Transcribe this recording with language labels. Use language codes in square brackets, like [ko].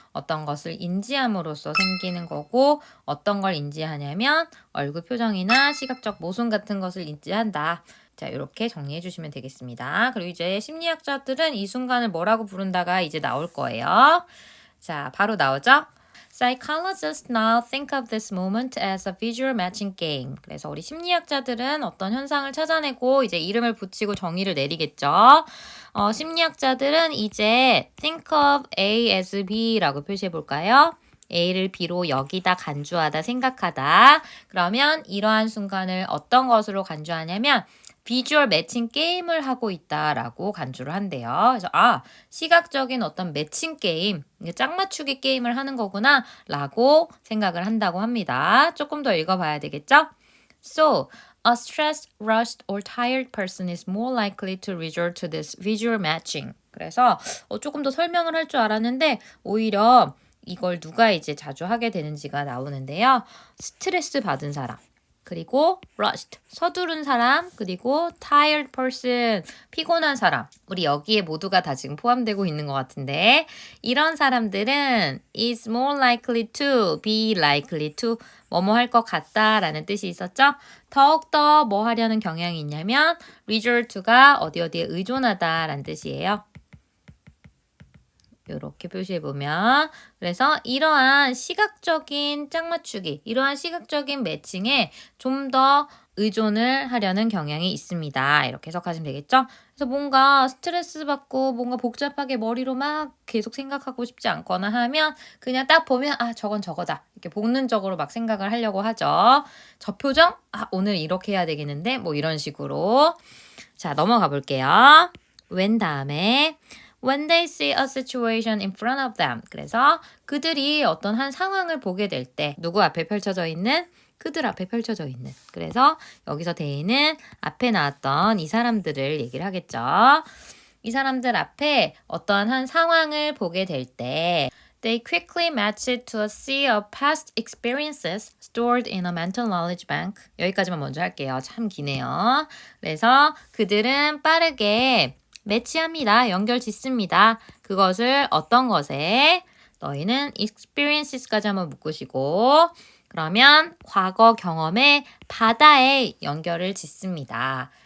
[ko] 어떤 것을 인지함으로써 생기는 거고 어떤 걸 인지하냐면 얼굴 표정이나 시각적 모순 같은 것을 인지한다. 자, 이렇게 정리해 주시면 되겠습니다. 그리고 이제 심리학자들은 이 순간을 뭐라고 부른다가 이제 나올 거예요. 자, 바로 나오죠. [en] Psychologists now think of this moment as a visual matching game. [ko] 그래서 우리 심리학자들은 어떤 현상을 찾아내고 이제 이름을 붙이고 정의를 내리겠죠. 심리학자들은 이제 [en] think of A as B [ko] 라고 표시해 볼까요? A를 B로 여기다 간주하다, 생각하다. 그러면 이러한 순간을 어떤 것으로 간주하냐면 비주얼 매칭 게임을 하고 있다라고 간주를 한대요. 그래서 시각적인 어떤 매칭 게임, 짝 맞추기 게임을 하는 거구나 라고 생각을 한다고 합니다. 조금 더 읽어봐야 되겠죠? [en] So, a stressed, rushed, or tired person is more likely to resort to this visual matching. [ko] 그래서 조금 더 설명을 할 줄 알았는데 오히려 이걸 누가 이제 자주 하게 되는지가 나오는데요. 스트레스 받은 사람. 그리고 rushed, 서두른 사람, 그리고 tired person, 피곤한 사람. 우리 여기에 모두가 다 지금 포함되고 있는 것 같은데 이런 사람들은 [en] is more likely to, be likely to [ko] 뭐뭐 할 것 같다라는 뜻이 있었죠. 더욱더 뭐 하려는 경향이 있냐면 resort to가 어디에 의존하다라는 뜻이에요. 이렇게 표시해보면 그래서 이러한 시각적인 짝맞추기, 이러한 시각적인 매칭에 좀 더 의존을 하려는 경향이 있습니다. 이렇게 해석하시면 되겠죠? 그래서 뭔가 스트레스 받고 뭔가 복잡하게 머리로 막 계속 생각하고 싶지 않거나 하면 그냥 딱 보면 저건 저거다. 이렇게 본능적으로 막 생각을 하려고 하죠. 저 표정? 오늘 이렇게 해야 되겠는데? 뭐 이런 식으로. 자, 넘어가 볼게요. [en] when 다음에 when they see a situation in front of them. [ko] 그래서 그들이 어떤 한 상황을 보게 될 때 누구 앞에 펼쳐져 있는? 그들 앞에 펼쳐져 있는. 그래서 여기서 대인은 앞에 나왔던 이 사람들을 얘기를 하겠죠. 이 사람들 앞에 어떤 한 상황을 보게 될 때 [en] They quickly match it to a sea of past experiences stored in a mental knowledge bank. [ko] 여기까지만 먼저 할게요. 참 기네요. 그래서 그들은 빠르게 매치합니다. 연결 짓습니다. 그것을 어떤 것에? 너희는 experiences까지 한번 묶으시고 그러면 과거 경험의 바다에 연결을 짓습니다.